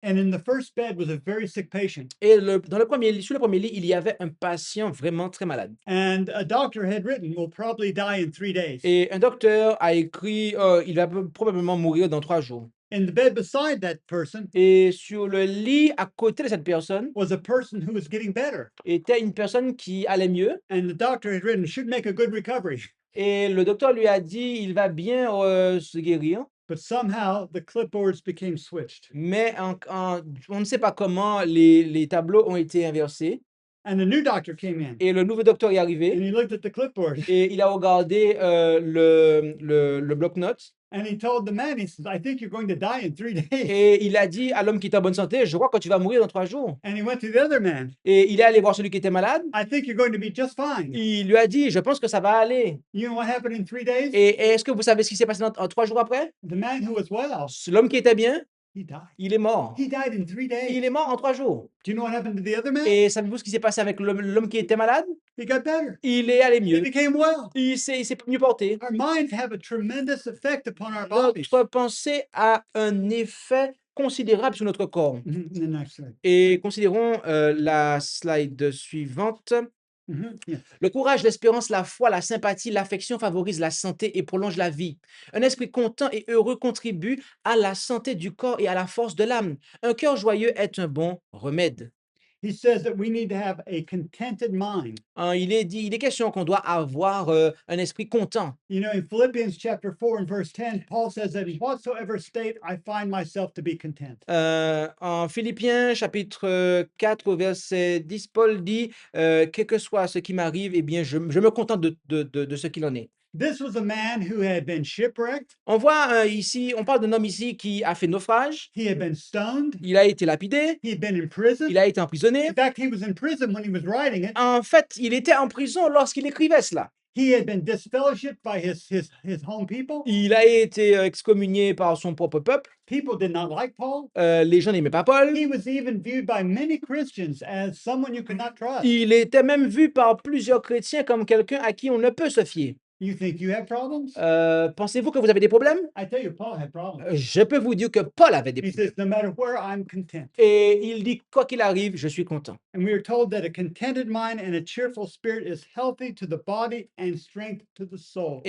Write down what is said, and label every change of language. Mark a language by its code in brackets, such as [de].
[en] And in the first bed was a very sick patient. [fr] Et sur le premier lit, il y avait un patient vraiment très malade. [en] And a doctor had written, will probably die in 3 days. [fr] Et un docteur a écrit, il va probablement mourir dans 3 jours. [en] In the bed beside that person [fr] Et sur le lit à côté de cette personne [en] was a person who was getting better. [fr] était une personne qui allait mieux. [en] And the doctor had written, should make a good recovery. [fr] Et le docteur lui a dit, il va bien se guérir. [en] But somehow the clipboards became switched. [fr] Mais on ne sait pas comment les tableaux ont été inversés. [en] And the new doctor came in [fr] Et le nouveau docteur est [en] and [fr] arrivé [en] he looked at the clipboard [fr] et il a regardé le bloc-notes [en] and he told the man, he says, I think you're going to die in 3 days. [fr] et il a dit à l'homme qui était en bonne santé, je crois que tu vas mourir dans 3 jours. [en] And he went to the other man. [fr] Et il est allé voir celui qui était malade. [en] I think you're going to be just fine. [fr] Il lui a dit, je pense que ça va aller. [en] You know what happened in 3 days? [fr] Et est-ce que vous savez ce qui s'est passé en 3 jours après? [en] The man who was well [fr] L'homme qui était bien [en] He died. [fr] Il est mort. [en] He died in 3 [fr] Il [en] days. [fr] est mort en 3 jours. [en] Do you know what happened to the other man? [fr] Et savez-vous ce qui s'est passé avec l'homme qui était malade? [en] He got better. [fr] Il est allé [en] He [fr] mieux. [en] became well. [fr] Il s'est mieux porté. [en] Our minds have a tremendous effect upon our bodies. [fr] Notre pensée a un effet considérable sur notre corps. [en] The next slide. [fr] Et considérons la slide suivante. [en] Yeah. [fr] Le courage, l'espérance, la foi, la sympathie, l'affection favorisent la santé et prolongent la vie. Un esprit content et heureux contribue à la santé du corps et à la force de l'âme. Un cœur joyeux est un bon remède. [en] He says that we need to have a contented mind. [fr] Il est question qu'on doit avoir un esprit content. [en] You know, in Philippians chapter 4 and verse 10, Paul says that in whatsoever state I find myself to be content. [fr] En Philippiens chapitre 4 au verset 10, Paul dit quel que soit ce qui m'arrive, eh bien, je me contente de ce qu'il en est. [en] This was a man who had been shipwrecked. [fr] On voit ici, on parle d'un homme ici qui a fait naufrage, [en] He had been stoned. [fr] il a été lapidé, [en] He had been in prison. [fr] il a été emprisonné. [en] In fact, he was in prison when he was writing it. [fr] En fait, il était en prison lorsqu'il écrivait cela. [en] He had been disfellowshipped by his home people. [fr] Il a été excommunié par son propre peuple. [en] People did not like Paul. [fr] Les gens n'aimaient pas Paul. [en] He was even viewed by many Christians as someone you could not trust. [fr] Il était même vu par plusieurs chrétiens comme quelqu'un à qui on ne peut se fier. [en] You think you have problems? [fr] Pensez-vous que vous avez des problèmes? [en] I tell you, Paul had problems. [fr] Je peux vous dire que Paul avait des [en] He [fr] problèmes. [en] says, no matter where, I'm content. [fr] Et il dit, quoi qu'il arrive, je suis content. [en] And we are told that a contented mind and a cheerful spirit is healthy to the body and strength to the soul.